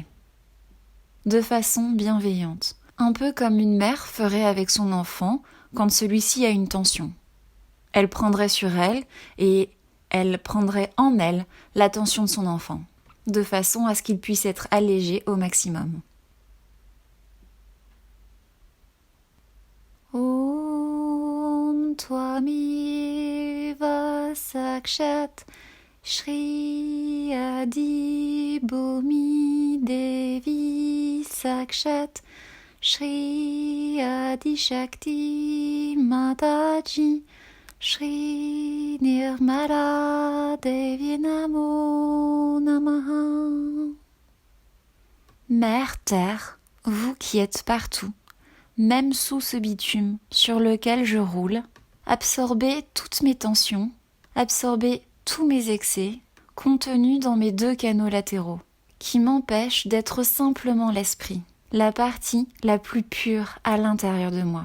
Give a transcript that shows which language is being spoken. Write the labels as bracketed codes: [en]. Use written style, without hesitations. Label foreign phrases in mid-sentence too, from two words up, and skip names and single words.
[fr] De façon bienveillante, un peu comme une mère ferait avec son enfant quand celui-ci a une tension. Elle prendrait sur elle et elle prendrait en elle l'attention de son enfant, de façon à ce qu'il puisse être allégé au maximum. [sa] Om Tvamiva Sakshat Shri Adi Bhumi Devi Sakshat Shri Adi Shakti Mataji Shri Nirmala Devi Namo Namaha. [fr] Mère Terre, vous qui êtes partout, même sous ce bitume sur lequel je roule, absorbez toutes mes tensions, absorbez tous mes excès contenus dans mes 2 canaux latéraux, qui m'empêchent d'être simplement l'esprit, la partie la plus pure à l'intérieur de moi.